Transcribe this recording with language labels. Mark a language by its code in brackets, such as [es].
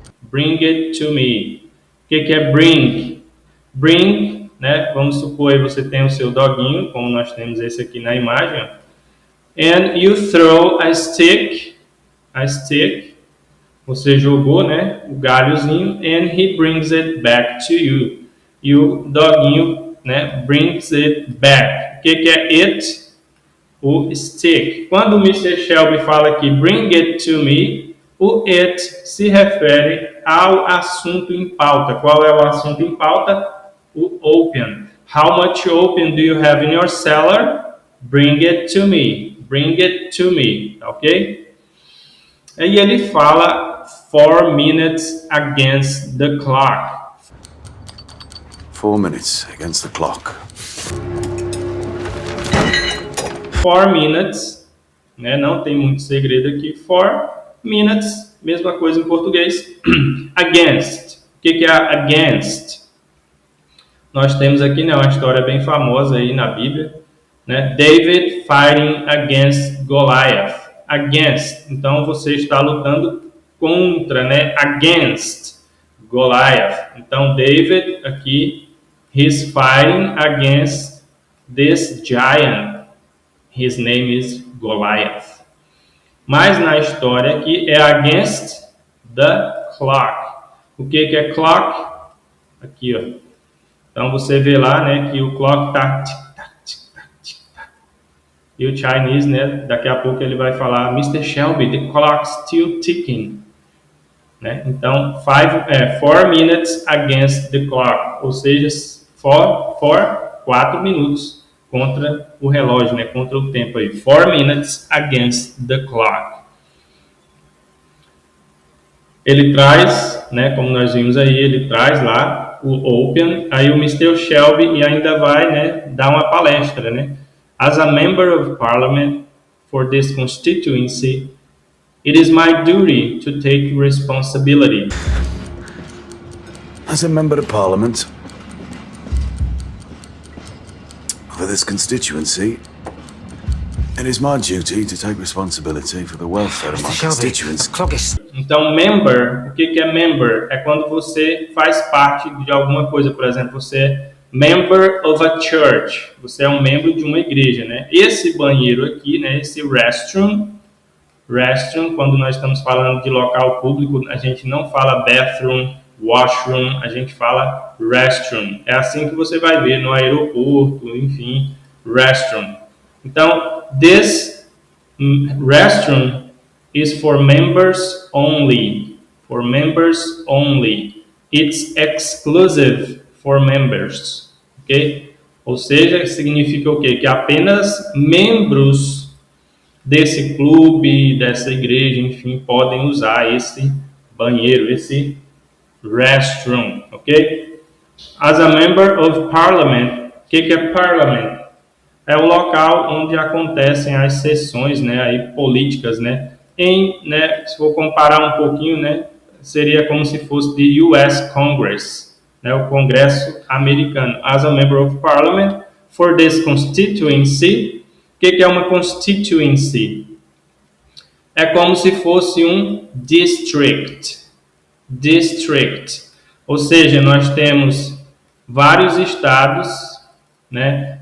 [en] Bring it to me. [pt] O que é bring? Bring, né, vamos supor aí você tem o seu doguinho, como nós temos esse aqui na imagem. Ó. [en] And you throw a stick. A stick. [pt] Você jogou, né, o galhozinho. [en] And he brings it back to you. [pt] E o doguinho, né, [en] brings it back. [pt] O que é it? O stick. Quando o Mr. Shelby fala aqui [en] bring it to me, [pt] o it se refere ao assunto em pauta. Qual é o assunto em pauta? O opium. [en] How much opium do you have in your cellar? Bring it to me. Bring it to me. Ok? [pt] Aí ele fala [en] 4 minutes against the clock. 4 minutes against the clock. 4 minutes, né? [pt] Não tem muito segredo aqui. 4 minutes, mesma coisa em português. Against. O que é against? Nós temos aqui, né, uma história bem famosa aí na Bíblia, né? [en] David fighting against Goliath. Against. [pt] Então você está lutando contra, né? [en] Against Goliath. [pt] Então David aqui, [en] he's fighting against this giant. His name is Goliath. [pt] Mas na história aqui é [en] against the clock. [pt] O que é clock? Aqui, ó. Então você vê lá, né, que o clock tá tic-tac, tic-tac, tic-tac. E o Chinese, né, daqui a pouco ele vai falar, Mr. [en] Shelby, the clock's still ticking. Né? [pt] Então, [en] 4 minutes against the clock. [pt] Ou seja, 4 minutos contra o relógio, né? Contra o tempo aí. [en] 4 minutes against the clock. [pt] Ele traz, né, como nós vimos aí, ele traz lá o opium, aí o Mr. Shelby e ainda vai, né, dar uma palestra, né? [en] As a member of parliament for this constituency, it is my duty to take responsibility. As a member of parliament for this constituency, it is my duty to take responsibility for the welfare of my constituents. [pt] Então, member, o que é member? É quando você faz parte de alguma coisa, por exemplo, você é [en] member of a church, [pt] você é um membro de uma igreja, né? Esse banheiro aqui, né, esse restroom, quando nós estamos falando de local público, a gente não fala bathroom, washroom, a gente fala restroom. É assim que você vai ver no aeroporto, enfim, restroom. Então, [en] this restroom is for members only. For members only. It's exclusive for members. [pt] Ok? Ou seja, significa o quê? Que apenas membros desse clube, dessa igreja, enfim, podem usar esse banheiro, esse restroom, ok? [en] As a member of parliament, [pt] o que é parliament? É o local onde acontecem as sessões, né, aí, políticas, né? Se for comparar um pouquinho, né, seria como se fosse [en] the US Congress, [pt] né, o Congresso americano. [en] As a member of parliament for this constituency. [pt] O que é uma constituency? É como se fosse um district. District. Ou seja, nós temos vários estados, né?